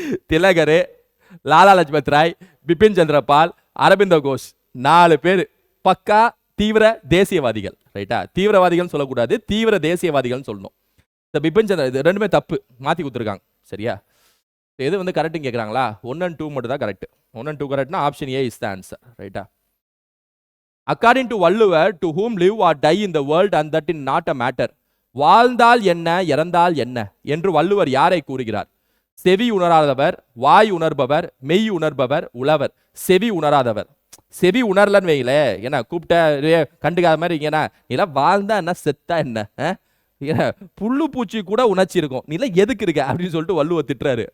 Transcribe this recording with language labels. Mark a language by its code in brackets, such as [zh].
[ta] திலகர், லாலா லஜ்பத் ராய், பிபின் சந்திர பால், அரவிந்த கோஷ் 4 பேர் பக்கா தீவிர தேசியவாதிகள். ரைட்டா? தீவிரவாதிகள் சொல்லக்கூடாது, தீவிர தேசியவாதிகள் சொல்லணும். இந்த பிபின் சந்திர இது ரெண்டுமே தப்பு, மாத்தி கொடுத்துருக்காங்க. சரியா? எது வந்து கரெக்ட்னு கேட்குறாங்களா? 1 and 2 மட்டும் தான் correct. 1 and 2 கரெக்ட்னா [en] Option A is the answer. [ta] ரைட்டா? [en] according to Valluvar, to whom live or die in the world and that in not a matter, [ta] வாழ்ந்தால் என்ன இறந்தால் என்ன என்று வள்ளுவர் யாரை கூறுகிறார்? செவி உணராதவர், வாய் உணர்பவர், மெய் உணர்பவர், உழவர். செவி உணராதவர். செவி உணரலன்னு வைங்களே, ஏன்னா கூப்பிட்ட கண்டுக்காத மாதிரி இருக்கேன்னா, நீலாம் வாழ்ந்தா என்ன செத்தா என்ன, புல்லு பூச்சி கூட உணர்ச்சி இருக்கும், நீ எதுக்கு இருக்க அப்படின்னு சொல்லிட்டு வள்ளுவர் திட்டுறாரு.